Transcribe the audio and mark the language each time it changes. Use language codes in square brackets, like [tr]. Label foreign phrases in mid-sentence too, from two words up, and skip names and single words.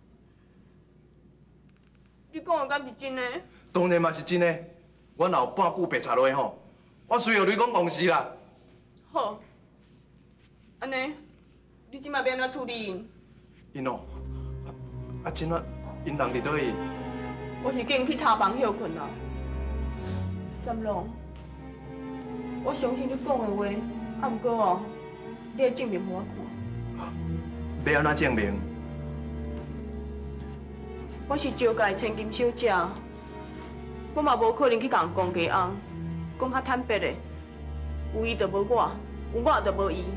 [nan] 你讲的敢是真的？当然嘛是真的，我若有半句白插落去吼，我随后你讲公事啦。好，安尼，你即马要安怎处理因？因哦，真仔因人伫倒位？我是叫因去茶房休困啦。三郎，我相信你讲的话，啊毋过哦，你要证明互我看。要安怎证明？我是招家的千金小姐，我嘛无可能去甲人讲假翁，讲较坦白的，有伊就无我，有我就无伊。